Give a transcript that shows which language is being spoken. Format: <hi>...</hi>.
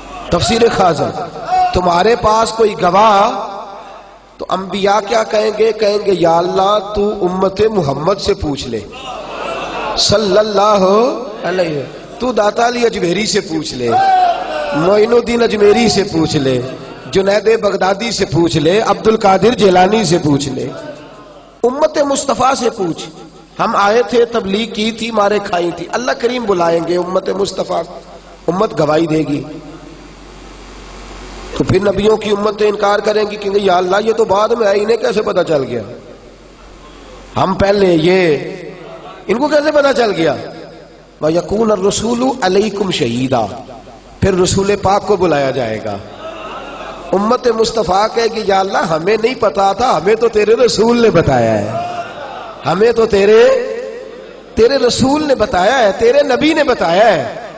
<ur>تفسیر خازن، تمہارے پاس کوئی گواہ؟ تو انبیاء کیا کہیں گے؟ کہیں گے یا اللہ تو امت محمد سے پوچھ لے صلی اللہ علیہ، تو داتا علی اجمیری سے پوچھ لے معین الدین اجمیری سے پوچھ لے، جنید بغدادی سے پوچھ لے، عبد القادر جیلانی سے پوچھ لے، امت مصطفیٰ سے پوچھ. ہم آئے تھے، تبلیغ کی تھی، مارے کھائی تھی. اللہ کریم بلائیں گے امت مصطفیٰ، امت گواہی دے گی. تو پھر نبیوں کی امتیں انکار کریں گی کہ یا اللہ یہ تو بعد میں آئی، انہیں کیسے پتا چل گیا؟ ہم پہلے، یہ ان کو کیسے پتا چل گیا؟</ur> <ar>وَيَكُونَ الرَّسُولُ عَلَيْكُمْ شَهِيدًا.</ar> <ur>پھر رسول پاک کو بلایا جائے گا. امت مصطفیٰ کہے گی یا اللہ ہمیں نہیں پتا تھا، ہمیں تو تیرے رسول نے بتایا ہے، ہمیں تو تیرے رسول نے بتایا ہے، تیرے نبی نے بتایا ہے.</ur>